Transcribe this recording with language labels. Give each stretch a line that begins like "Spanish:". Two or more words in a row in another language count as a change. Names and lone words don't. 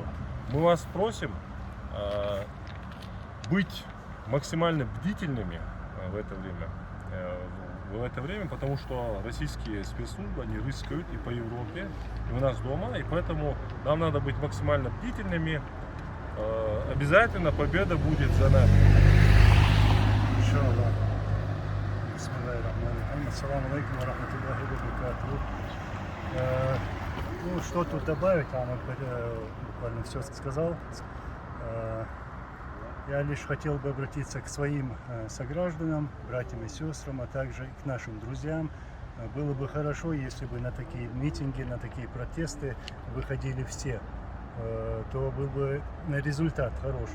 Russian: Мы вас просим быть максимально бдительными в это время, потому что российские спецслужбы, они рыскают и по Европе, и у нас дома, и поэтому нам надо быть максимально бдительными. Обязательно победа будет за нами. Иншаллах.
Arabic: بسم الله الرحمن الرحيم. السلام عليكم ورحمة الله وبركاته.
Russian: Ну, что тут добавить, Амад буквально все сказал. Я лишь хотел бы обратиться к своим согражданам, братьям и сестрам, а также и к нашим друзьям. Было бы хорошо, если бы на такие митинги, на такие протесты выходили все, то был бы результат хороший.